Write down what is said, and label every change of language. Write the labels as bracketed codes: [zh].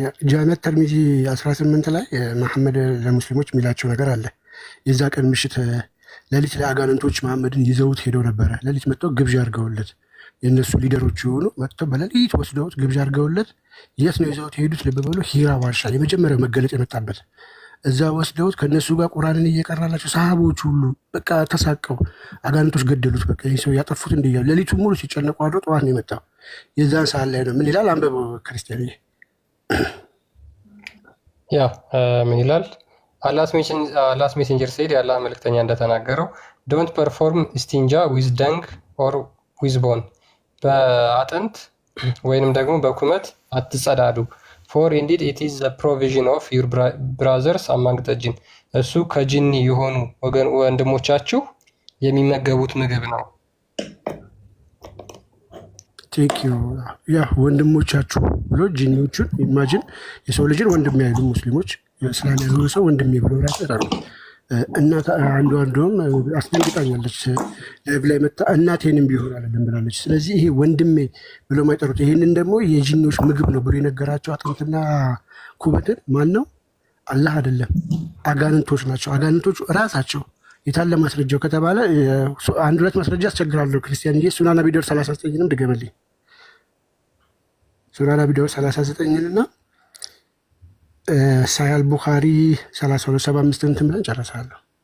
[am] ጃሚዓ ተርሚዚ 18 ላይ መሐመድ ለሙስሊሞች የሚላቸው ነገር አለ የዛ ቀን ምሽት ሌሊት ለአጋንንቶች መሐመድን ይዘውት ሄደው ነበረ ሌሊት መጥተው ግብዣ አድርገውለት የነሱ ሊደሮች የሆኑ መጥተው በሌሊት ወስደውት ግብዣ አድርገውለት የት ነው ይዘውት ሄዱት ልብ ብሎ ሂራ ዋሻ የመጀመሪያው መገለጥ የመጣበት እዛ ወስደውት ከነሱ ጋር ቁርአንን እየቀራላቸው ሰሃቦች ሁሉ በቃ ተሳቀው አጋንንቶች ገደሉት በቃ ይሄ ሰው ያጠፉት እንደያሉ ሌሊቱ ሙሉ ሲጨነቁ አድሮ ጠዋት ነው የመጣው የዛን ሰዓት ላይ ነው ምን ይላል አንበበው ክርስቲያን ያ ምን ይላል [en] Allah's messenger said [am] ያላህ መልእክተኛ እንደተናገረው [en] don't perform istinja with dung or with bone [am] በአጥንት ወይንም ደግሞ በኩመት አትጸዳዱ [en] for indeed it is the provision of your brothers among the jinn [am] እሱ ከጂኒ የሆኑ ወንድሞቻችሁ የሚመገቡት ምግብ ነው ቴክ ያ ወንድሞቻችሁ ብሎ ጂኒዎቹን ኢማጂን የሰው ልጅን ወንድም ያይሉ ሙስሊሞች እስላም ያለው ሰው ወንድሜ ብሎ ራሱ ይጠራሉ እናት አንዷም አስደንግጣኛለች ላይ መጣ እናቴንም ቢሆን አይደለም ብላለች ስለዚህ ይሄ ወንድሜ ብሎ ማይጠሩት ይሄንን ደግሞ የጂኒዎች ምግብ ነው ብሎ የነገራቸው አጥንትና ኩበትን ማን ነው አላህ አይደለም አጋንንቶች ናቸው አጋንንቶቹ ራሳቸው የታለ ማስረጃው ከተባለ አንድ ሁለት ማስረጃ አስቸግራለሁ ክርስቲያንዬ ሱናን አቢ ዳውድ 39ንም ድገመልኝ ሱናን አቢ ዳውድ 39ና ሳያል ቡኻሪ 3275 እንትን ብለን ጨርሳለሁ